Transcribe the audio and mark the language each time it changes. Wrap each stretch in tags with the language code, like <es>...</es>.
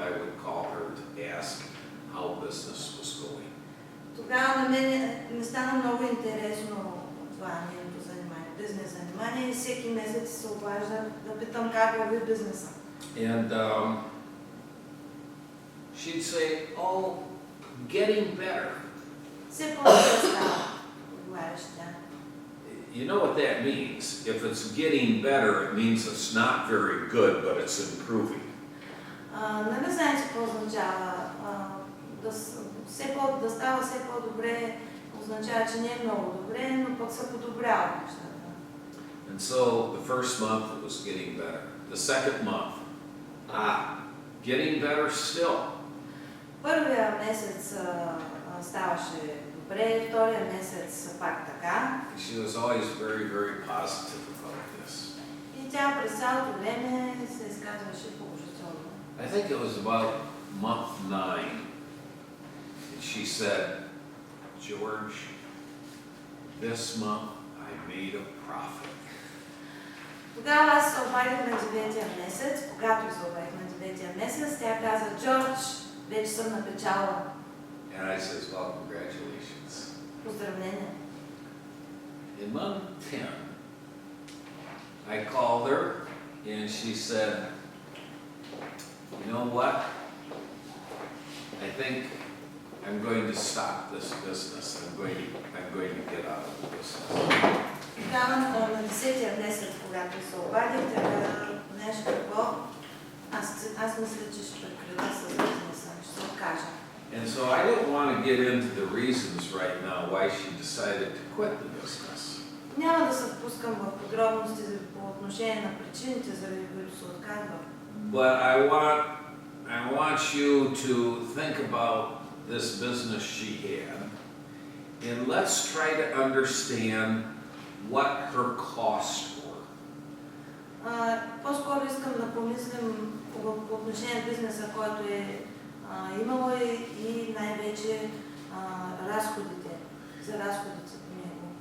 <en>I would call her to ask how business was going.</en> <bg>Тогава на мен ми стана много интересно това нейното занимание, бизнес занимание, и всеки месец се обаждах да питам как върви бизнеса.</bg> <en>And she'd say, "Oh, getting better."</en> <bg>Все по-добре става, отговаряше тя.</bg> <en>You know what that means? If it's getting better, it means it's not very good, but it's improving.</en> <bg>Нали знаете какво означава? Да става все по-добре означава, че не е много добре, но пък се подобрява нещата.</bg> <en>And so the first month it was getting better. The second month, getting better still.</en> <bg>Първия месец ставаше добре, втория месец пак така.</bg> <en>She was always very, very positive about this.</en> <bg>И тя през цялото време се изказваше положително.</bg> <en>I think it was about month 9. And she said, "George, this month I made a profit."</en> <bg>Тогава аз се обадих на 9-я месец, когато се обадих на 9-я месец, тя каза, Джордж, вече съм на печалба.</bg> <en>And I says, "Well, congratulations."</en> <bg>Поздравления.</bg> <en>In month 10, I called her and she said, "You know what? I think I'm going to stop this business. I'm going to get out of the business."</en> <bg>Тогава на 10-я месец, когато се обадих, тя каза, знаеш какво? Аз мисля, че ще прекратя с бизнеса, ще се откажа.</bg> <en>And so I don't want to get into the reasons right now why she decided to quit the business.</en> <bg>Няма да се впускам в подробности по отношение на причините, заради които се отказва.</bg> <en>But I want you to think about this business she had, and let's try to understand what her costs were.</en> <bg>По-скоро искам да помислим по отношение на бизнеса, който е имало и най-вече разходите, за разходите по него.</bg>